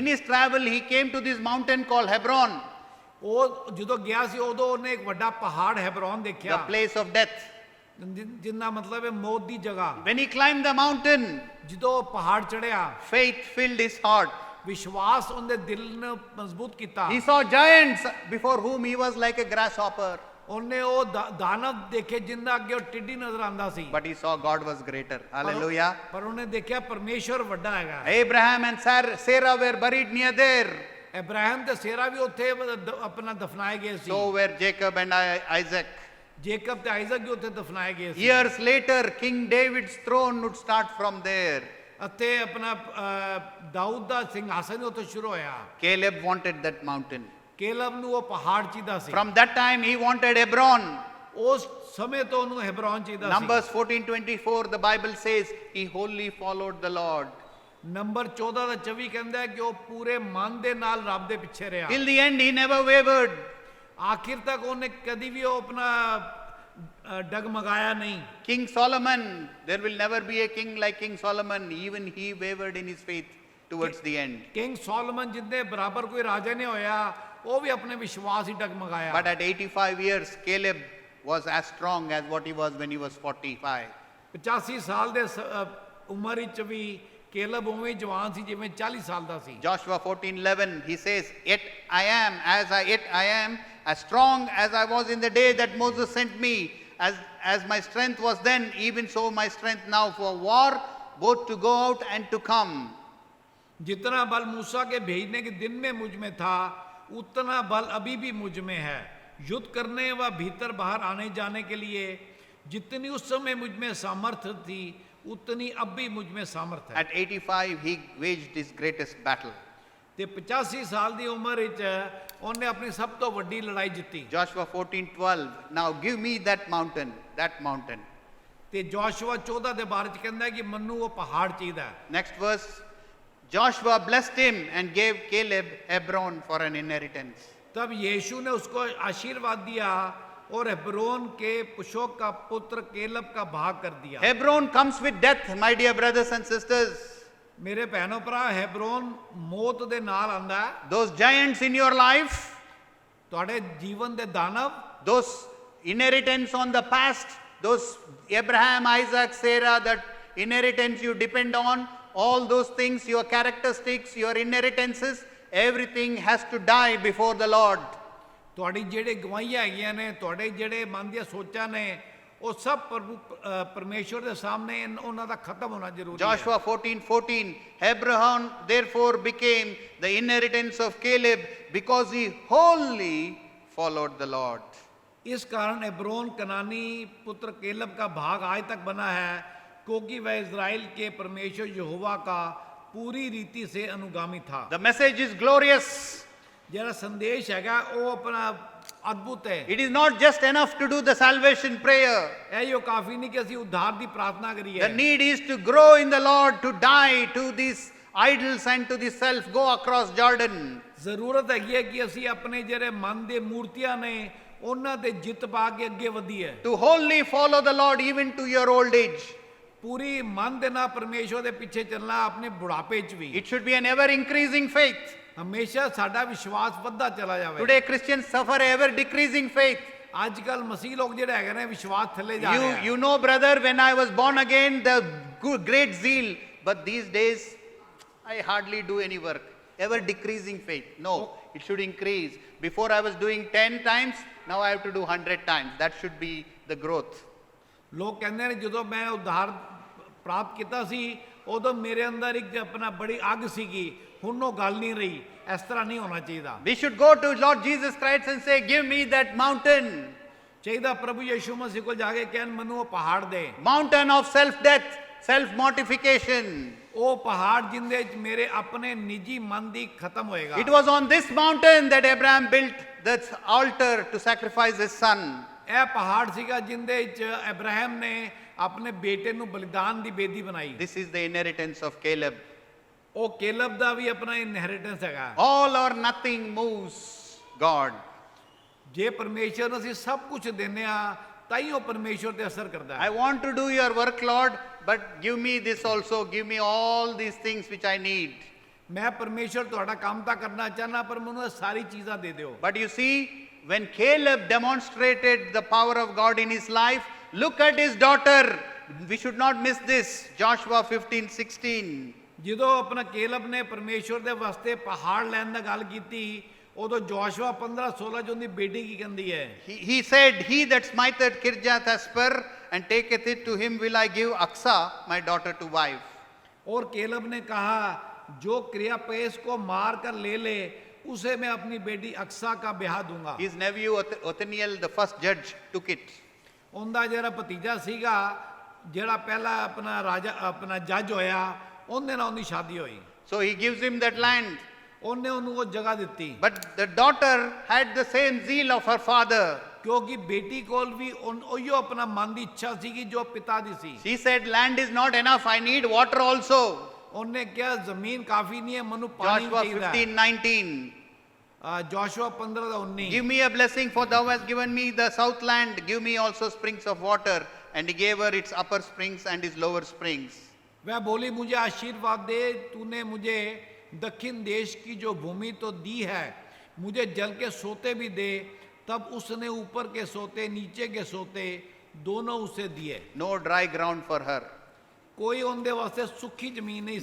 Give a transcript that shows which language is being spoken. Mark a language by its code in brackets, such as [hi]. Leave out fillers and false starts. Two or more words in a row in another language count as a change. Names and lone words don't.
[en] In his travel, he came to this mountain called Hebron, [pa] ਉਹ ਜਦੋਂ ਗਿਆ ਸੀ ਉਦੋਂ ਉਹਨੇ ਇੱਕ ਵੱਡਾ ਪਹਾੜ ਹੈਬਰੋਨ [en] the [pa] ਦੇਖਿਆ, [en] place of death. [pa] ਜਿੰਨਾ ਮਤਲਬ ਹੈ ਮੌਤ ਦੀ ਜਗ੍ਹਾ। [en] When he climbed the mountain, [pa] ਜਦੋਂ ਉਹ ਪਹਾੜ ਚੜਿਆ, [en] faith filled his heart. [pa] ਵਿਸ਼ਵਾਸ ਉਹਦੇ ਦਿਲ ਨੂੰ ਮਜ਼ਬੂਤ ਕੀਤਾ। [en] He saw giants before whom he was like a grasshopper. [pa] ਉਹਨੇ ਉਹ ਦਾਨਵ ਦੇਖੇ ਜਿੰਨਾ ਅੱਗੇ ਉਹ ਟਿੱਡੀ ਨਜ਼ਰ ਆਂਦਾ ਸੀ। [en] But he saw God was greater. Hallelujah. [pa] ਪਰ ਉਹਨੇ ਦੇਖਿਆ ਪਰਮੇਸ਼ਵਰ ਵੱਡਾ ਹੈਗਾ। [en] Abraham and Sarah were buried near there. [pa] ਇਬਰਾਹਿਮ ਤੇ ਸੇਰਾ ਵੀ ਉੱਥੇ ਆਪਣਾ ਦਫਨਾਏ ਗਏ ਸੀ। [en] So were Jacob and Isaac. [pa] ਜੇਕਬ ਤੇ ਆਇਜ਼ਕ ਵੀ ਉੱਥੇ ਦਫਨਾਏ ਗਏ ਸੀ। [en] Years later, King David's throne would start from there. [pa] ਅਤੇ ਆਪਣਾ ਦਾਊਦ ਦਾ ਸਿੰਘਾਸਨ ਉੱਥੇ ਸ਼ੁਰੂ ਹੋਇਆ। [en] Caleb wanted that mountain. [pa] ਕੇਲਬ ਨੂੰ ਉਹ ਪਹਾੜ ਚਾਹੀਦਾ ਸੀ। [en] From that time, he wanted Hebron. [pa] ਉਸ ਸਮੇਂ ਤੋਂ ਉਹਨੂੰ ਹੈਬਰੋਨ ਚਾਹੀਦਾ ਸੀ। [en] Numbers 14:24, the Bible says, he wholly followed the Lord. [pa] ਨੰਬਰ 14 ਦਾ 24 ਕਹਿੰਦਾ ਹੈ ਕਿ ਉਹ ਪੂਰੇ ਮਨ ਦੇ ਨਾਲ ਰੱਬ ਦੇ ਪਿੱਛੇ ਰਿਹਾ। [en] Till the end, he never wavered. [pa] ਆਖਿਰ ਤੱਕ ਉਹਨੇ ਕਦੀ ਵੀ ਉਹ ਆਪਣਾ ਡਗਮਗਾਇਆ ਨਹੀਂ। [en] King Solomon, there will never be a king like King Solomon. Even he wavered in his faith towards the end. [pa] ਕਿੰਗ ਸੋਲੋਮਨ ਜਿੰਦੇ ਬਰਾਬਰ ਕੋਈ ਰਾਜਾ ਨਹੀਂ ਹੋਇਆ, ਉਹ ਵੀ ਆਪਣੇ ਵਿਸ਼ਵਾਸ ਹੀ ਡਗਮਗਾਇਆ। [en] But at 85 years, Caleb was as strong as what he was when he was 45. [pa] 85 ਸਾਲ ਦੇ ਉਮਰ ਵਿੱਚ ਵੀ ਕੇਲਬ ਉਵੇਂ ਜਵਾਨ ਸੀ ਜਿਵੇਂ 40 ਸਾਲ ਦਾ ਸੀ। [en] Joshua 14:11, he says, yet I am as strong as I was in the day that Moses sent me. As my strength was then, even so my strength now for war, both to go out and to come. [hi] जितना बल मूसा के भेजने के दिन में मुझ में था, उतना बल अभी भी मुझ में है। युद्ध करने व भीतर बाहर आने जाने के लिए जितनी उस समय मुझ में सामर्थ्य थी, उतनी अब भी मुझ में सामर्थ्य है। [en] At 85, he waged his greatest battle. [pa] ਤੇ 85 ਸਾਲ ਦੀ ਉਮਰ ਵਿੱਚ ਉਹਨੇ ਆਪਣੀ ਸਭ ਤੋਂ ਵੱਡੀ ਲੜਾਈ ਜਿੱਤੀ। [en] Joshua 14:12, now give me that mountain. [pa] ਤੇ ਜੋਸ਼ੂਆ 14 ਦੇ ਬਾਰੇ ਚ ਕਹਿੰਦਾ ਹੈ ਕਿ ਮੈਨੂੰ ਉਹ ਪਹਾੜ ਚਾਹੀਦਾ ਹੈ। [en] Next verse, Joshua blessed him and gave Caleb Hebron for an inheritance. [hi] तब यीशु ने उसको आशीर्वाद दिया और हेब्रोन के पुशोक का पुत्र केलब का भाग कर दिया। [en] Hebron comes with death, my dear brothers and sisters. [pa] ਮੇਰੇ ਬਹਿਨੋਂ ਭਰਾ, ਹੈਬਰੋਨ ਮੌਤ ਦੇ ਨਾਲ ਆਂਦਾ ਹੈ। [en] Those giants in your life, [pa] ਤੁਹਾਡੇ ਜੀਵਨ ਦੇ ਦਾਨਵ, [en] those inheritance on the past, those Abraham, Isaac, Sarah, that inheritance you depend on, all those things, your characteristics, your inheritances, everything has to die before the Lord. [pa] ਤੁਹਾਡੀ ਜਿਹੜੇ ਗਵਾਹੀਆਂ ਹੈਗੀਆਂ ਨੇ, ਤੁਹਾਡੇ ਜਿਹੜੇ ਮਨ ਦੀਆਂ ਸੋਚਾਂ ਨੇ, ਉਹ ਸਭ ਪ੍ਰਭੂ ਪਰਮੇਸ਼ਵਰ ਦੇ ਸਾਹਮਣੇ ਉਹਨਾਂ ਦਾ ਖਤਮ ਹੋਣਾ ਜ਼ਰੂਰੀ ਹੈ। [en] Joshua 14:14, Hebron therefore became the inheritance of Caleb because he wholly followed the Lord. [hi] इस कारण हेब्रोन कनानी पुत्र केलब का भाग आज तक बना है, क्योंकि वह इज़राइल के परमेश्वर यहोवा का पूरी रीति से अनुगामी था। [en] The message is glorious. [pa] ਜਿਹੜਾ ਸੰਦੇਸ਼ ਹੈਗਾ ਉਹ ਆਪਣਾ ਅਦਭੁਤ ਹੈ। [en] It is not just enough to do the salvation prayer. [pa] ਇਹ ਜੋ ਕਾਫੀ ਨਹੀਂ ਕਿ ਅਸੀਂ ਉद्धार ਦੀ ਪ੍ਰਾਰਥਨਾ ਕਰੀਏ। [en] The need is to grow in the Lord, to die to these idols and to the self, go across Jordan. [pa] ਜ਼ਰੂਰਤ ਹੈਗੀ ਹੈ ਕਿ ਅਸੀਂ ਆਪਣੇ ਜਿਹੜੇ ਮਨ ਦੇ ਮੂਰਤੀਆਂ ਨੇ ਉਹਨਾਂ ਤੇ ਜਿੱਤ ਪਾ ਕੇ ਅੱਗੇ ਵਧੀਏ। [en] To wholly follow the Lord even to your old age. [pa] ਪੂਰੀ ਮਨ ਦੇ ਨਾਲ ਪਰਮੇਸ਼ਵਰ ਦੇ ਪਿੱਛੇ ਚੱਲਣਾ ਆਪਣੇ ਬੁਢਾਪੇ 'ਚ ਵੀ। [en] It should be an ever increasing faith. [pa] ਹਮੇਸ਼ਾ ਸਾਡਾ ਵਿਸ਼ਵਾਸ ਵੱਧਦਾ ਚਲਾ ਜਾਵੇ। [en] Today Christians suffer ever decreasing faith. [pa] ਅੱਜ ਕੱਲ ਮਸੀਹ ਲੋਕ ਜਿਹੜੇ ਹੈਗੇ ਨੇ ਵਿਸ਼ਵਾਸ ਥੱਲੇ ਜਾ ਰਹੇ ਆ। [en] You know, brother, when I was born again, the great zeal, but these days I hardly do any work. Ever decreasing faith. No, It should increase. Before I was doing 10 times, now I have to do 100 times. That should be the growth. [pa] ਲੋਕ ਕਹਿੰਦੇ ਨੇ ਜਦੋਂ ਮੈਂ ਉਧਾਰ ਪ੍ਰਾਪਤ ਕੀਤਾ ਸੀ ਉਦੋਂ ਮੇਰੇ ਅੰਦਰ ਇੱਕ ਆਪਣਾ ਬੜੀ ਅੱਗ ਸੀਗੀ, ਹੁਣ ਉਹ ਗੱਲ ਨਹੀਂ ਰਹੀ। ਇਸ ਤਰ੍ਹਾਂ ਨਹੀਂ ਹੋਣਾ ਚਾਹੀਦਾ। [en] We should go to Lord Jesus Christ and say, give me that mountain. [pa] ਚਾਹੀਦਾ ਪ੍ਰਭੂ ਯਿਸੂ ਮਸੀਹ ਕੋਲ ਜਾ ਕੇ ਕਹਿਣ ਮੈਨੂੰ ਉਹ ਪਹਾੜ ਦੇ। [en] Mountain of self-death, self-mortification. [pa] ਉਹ ਪਹਾੜ ਜਿੰਦੇ ਵਿੱਚ ਮੇਰੇ ਆਪਣੇ ਨਿੱਜੀ ਮਨ ਦੀ ਖਤਮ ਹੋਏਗਾ। [en] It was on this mountain that Abraham built the altar to sacrifice his son. [pa] ਇਹ ਪਹਾੜ ਸੀਗਾ ਜਿੰਦੇ ਵਿੱਚ ਅਬਰਾਹਮ ਨੇ ਆਪਣੇ ਬੇਟੇ ਨੂੰ ਬਲੀਦਾਨ ਦੀ ਬੇਦੀ ਬਣਾਈ। [en] This is the inheritance of Caleb. [pa] ਉਹ ਕੇਲਬ ਦਾ ਵੀ ਆਪਣਾ ਇਨਹੈਰੀਟੈਂਸ ਹੈਗਾ। [en] All or nothing moves God. [pa] ਜੇ ਪਰਮੇਸ਼ਰ ਨੂੰ ਅਸੀਂ ਸਭ ਕੁਝ ਦਿੰਦੇ ਆ ਤਾਂ ਹੀ ਉਹ ਪਰਮੇਸ਼ਰ ਤੇ ਅਸਰ ਕਰਦਾ ਹੈ। [en] I want to do your work, Lord, but give me this also. Give me all these things which I need. [pa] ਮੈਂ ਪਰਮੇਸ਼ਰ ਤੁਹਾਡਾ ਕੰਮ ਤਾਂ ਕਰਨਾ ਚਾਹਨਾ ਪਰ ਮੈਨੂੰ ਇਹ ਸਾਰੀ ਚੀਜ਼ਾਂ ਦੇ ਦਿਓ। [en] But you see, when Caleb demonstrated the power of God in his life, look at his daughter. We should not miss this. Joshua 15:16. [pa] ਜਦੋਂ ਆਪਣਾ ਕੇਲਬ ਨੇ ਪਰਮੇਸ਼ਰ ਦੇ ਵਾਸਤੇ ਪਹਾੜ ਲੈਣ ਦਾ ਗੱਲ ਕੀਤੀ ਉਦੋਂ ਜੋਸ਼ੂਆ 15:16 ਚ ਉਹਦੀ ਬੇਟੀ ਕੀ ਕਹਿੰਦੀ ਹੈ? [en] He said, he that smiteth Kirjath Asper and taketh it to him will I give Aksa, my daughter, to wife. [hi] और केलब ने कहा जो क्रिया पेश को मार कर ले ले उसे मैं अपनी बेटी अक्सा का ब्याह दूंगा। [en] His nephew Othniel, the first judge, took it. [pa] ਉਹਦਾ ਜਿਹੜਾ ਭਤੀਜਾ ਸੀਗਾ ਜਿਹੜਾ ਪਹਿਲਾ ਆਪਣਾ ਰਾਜਾ ਆਪਣਾ ਜੱਜ ਹੋਇਆ ਉਹਦੇ ਨਾਲ ਉਹਦੀ ਸ਼ਾਦੀ ਹੋਈ। [en] So he gives him that land. [pa] ਉਹਨੇ ਉਹਨੂੰ ਉਹ ਜਗ੍ਹਾ ਦਿੱਤੀ। [en] But the daughter had the same zeal of her father. [pa] ਕਿਉਂਕਿ ਬੇਟੀ ਕੋਲ ਵੀ ਉਹੀ ਆਪਣਾ ਮਨ ਦੀ ਇੱਛਾ ਸੀਗੀ ਜੋ ਪਿਤਾ ਦੀ ਸੀ। [en] She said, land is not enough, I need water also. [pa] ਉਹਨੇ ਕਿਹਾ ਜ਼ਮੀਨ ਕਾਫੀ ਨਹੀਂ ਹੈ ਮੈਨੂੰ ਪਾਣੀ Joshua ਚਾਹੀਦਾ। 15:19. ਜੋਸ਼ੂਆ 15:19। [en] Give me a blessing, for thou hast given me the south land. Give me also springs of water. And he gave her its upper springs and its lower springs. [hi] वह बोली मुझे आशीर्वाद दे, तूने मुझे दक्षिण देश की जो भूमि तो दी है, मुझे जल के सोते भी दे। तब उसने ऊपर के सोते नीचे के सोते दोनों उसे दिए। [en] No dry ground for her. [hi] कोई उनके वास्ते सूखी जमीन नहीं